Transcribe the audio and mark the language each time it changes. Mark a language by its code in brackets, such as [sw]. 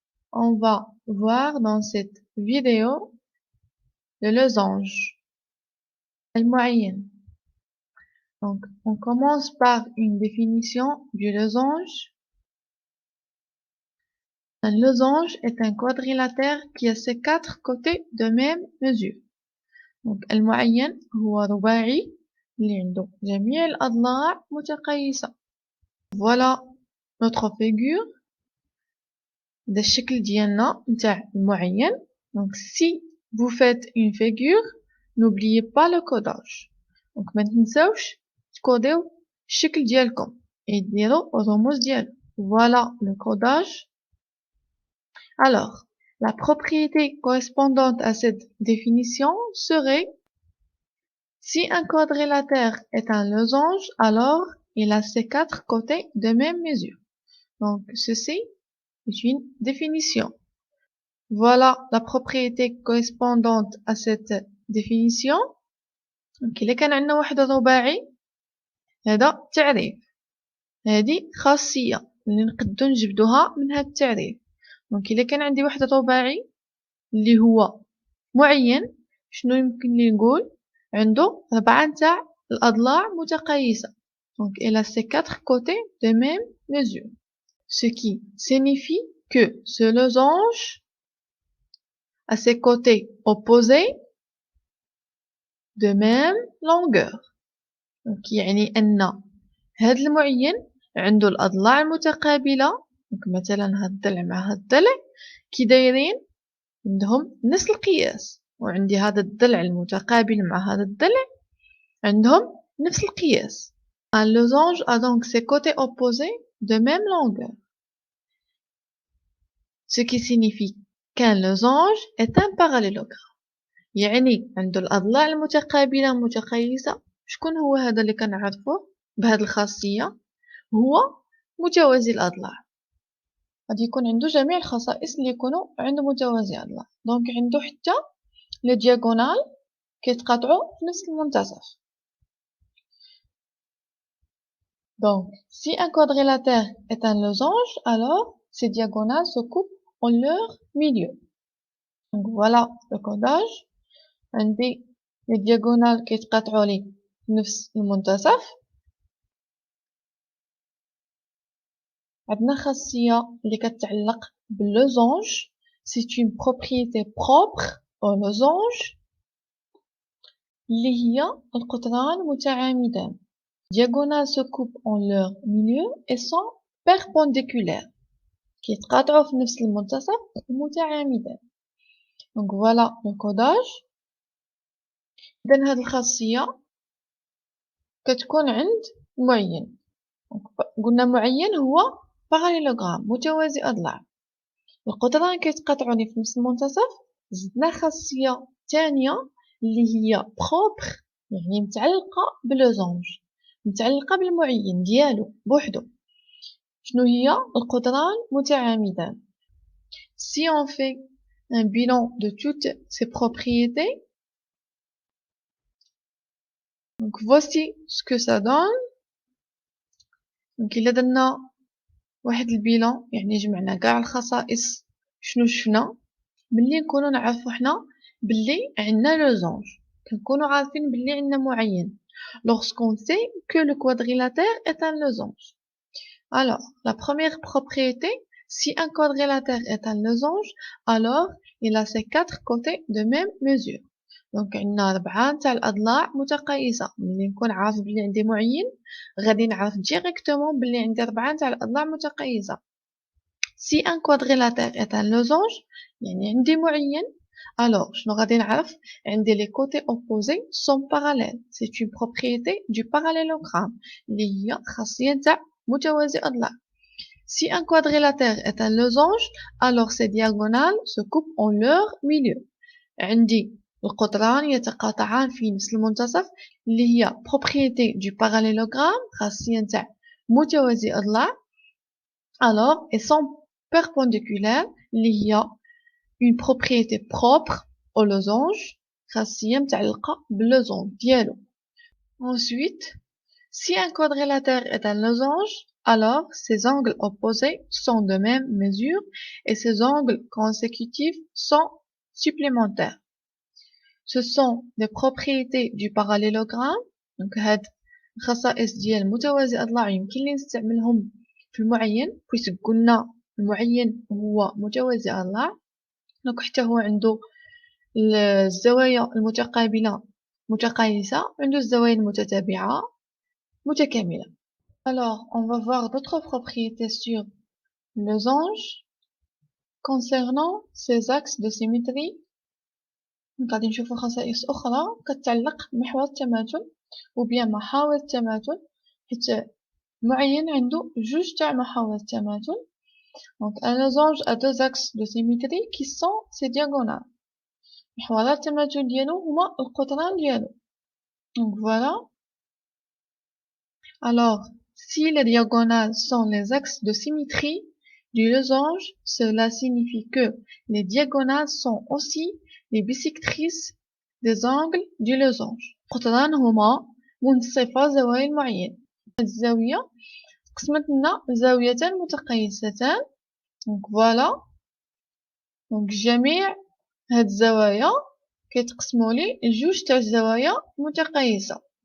[fr] On va voir dans cette vidéo le losange, al-mu'ayyan. Donc, on commence par une définition du losange. Un losange est un quadrilatère qui a ses quatre côtés de même mesure. [ar] Donc, al-mu'ayyan هو رباعي اللي عنده جميع الأضلاع متقايسة. [fr] Voilà notre figure [ar] ده الشكل ديالنا نتاع المعين. [fr] Donc si vous faites une figure, n'oubliez pas le codage. [ar] Donc ما تنساوش تكوديو الشكل ديالكم et ديروا الرموز ديالو. [fr] Voilà le codage. Alors, la propriété correspondante à cette définition serait si un quadrilatère est un losange, alors il a ses quatre côtés de même mesure. Donc ceci est une définition. Voilà la propriété correspondante à cette définition. [ar] Donc إلا كان عندنا واحد رباعي هذا تعريف، هذه خاصية اللي نقدو نجبدوها من هذا التعريف. دونك إلا كان عندي واحد رباعي اللي هو معين، شنو يمكن لي نقول؟ عنده 4 نتاع الأضلاع متقايسة. [fr] Donc il a ses 4 côtés de même mesure. Ce qui signifie que ce losange à ses côtés opposés de même longueur. [ar] Donc يعني أن هذا المعين عنده الأضلاع المتقابلة. donc مثلا هاد الضلع مع هاد الضلع كي دايرين عندهم نفس القياس، وعندي هذا الضلع المتقابل مع هذا الضلع عندهم نفس القياس. [fr] Un losange a donc ses côtés opposés de même longueur. Ce qui signifie qu'un losange est un parallélogramme. [ar] يعني عنده الأضلاع المتقابلة متقايسة. شكون هو هذا اللي كنعرفوه بهذه الخاصية؟ هو متوازي الأضلاع. غادي يكون عنده جميع الخصائص اللي يكونوا عند متوازي الأضلاع. دونك عنده حتى لي دياغونال كيتقاطعوا في نفس المنتصف. [fr] Donc, si un quadrilatère est un losange, alors ces diagonales se coupent en leur milieu. Donc voilà le codage. [ar] عندي [fr] les diagonales [ar] كيتقاطعوا لي في نفس المنتصف. عندنا خاصية اللي كتعلق باللوزونج. [fr] C'est une propriété propre au losange [ar] اللي هي القطران متعامدان. [fr] Diagonales se coupent en leur milieu et sont perpendiculaires. [ar] كيتقاطعوا في نفس المنتصف ومتعامدان. Donc voilà le codage. إذن هاد الخاصية كتكون عند معين. قلنا معين هو باراليلوغرام متوازي أضلاع. القطران كيتقاطعوا في نفس المنتصف. زدنا خاصية ثانية اللي هي بروبر، يعني متعلقة بلوزونج، متعلقة بالمعين ديالو بوحدو. شنو هي؟ القطران متعامدان. [fr] Si on fait un bilan de toutes ces propriétés, donc voici ce que ça donne. [ar] donc إلا درنا واحد البيلان يعني جمعنا كاع الخصائص شنو شفنا، ملي نكونوا نعرفوا حنا بلي عندنا لوزونج، كنكونوا عارفين بلي عندنا معين. [fr] lorsqu'on sait que le quadrilatère est un losange. Alors, la première propriété, si un quadrilatère est un losange, alors il a ses 4 côtés de même mesure. [ar] Donc عندنا 4 نتاع الأضلاع متقايسة. ملي نكون عارف بلي عندي معين غادي نعرف ديريكتومون بلي عندي 4 نتاع الأضلاع متقايسة. [fr] Si un quadrilatère est un losange [ar] يعني عندي معين، [fr] alors [ar] شنو غادي نعرف؟ عندي [fr] les côtés opposés sont parallèles. C'est une propriété du parallélogramme [ar] اللي هي خاصية نتاع متوازي أضلاع. [fr] Si un quadrilatère est un losange, alors ses diagonales se coupent en leur milieu. [ar] عندي القطران يتقاطعان في نفس المنتصف اللي هي [fr] propriété du parallélogramme [ar] خاصية نتاع متوازي أضلاع. [fr] alors elles sont perpendiculaires [ar] اللي هي [fr] une propriété propre au losange [ar] خاصية متعلقة باللوزونج ديالو. [fr] ensuite Si un quadrilatère est un losange, alors ses angles opposés sont de même mesure et ses angles consécutifs sont supplémentaires. Ce sont des propriétés du parallélogramme. [ar] Donc هاد الخصائص ديال متوازي الأضلاع يمكن لي نستعملهم في المعين، puisque قلنا المعين هو متوازي الأضلاع. دونك حتى هو عنده الزوايا المتقابلة متقايسة، عنده الزوايا المتتابعة متكاملة. [fr] Alors, on va voir d'autres propriétés sur le losange concernant ses axes de symétrie. [ar] غادي نشوفو خصائص أخرى كتعلق بمحور التماثل وبيان محاور التماثل، حيت معين عنده جوج تاع محاور التماثل. [fr] Donc un losange a deux axes de symétrie qui sont ses diagonales. [ar] محورات التماثل ديالو هما القطران ديالو. [fr] Donc voilà. Alors, si les diagonales sont les axes de symétrie du losange, cela signifie que les diagonales sont aussi les bisectrices des angles du losange. [ar] القطران هما منصفا زوايا المعين. هاد الزاوية قسمت لنا زاويتان متقايستان. [fr] Donc voilà. [ar] Donc جميع هاد الزوايا كيتقسموا لي جوج تاع الزوايا متقايسة.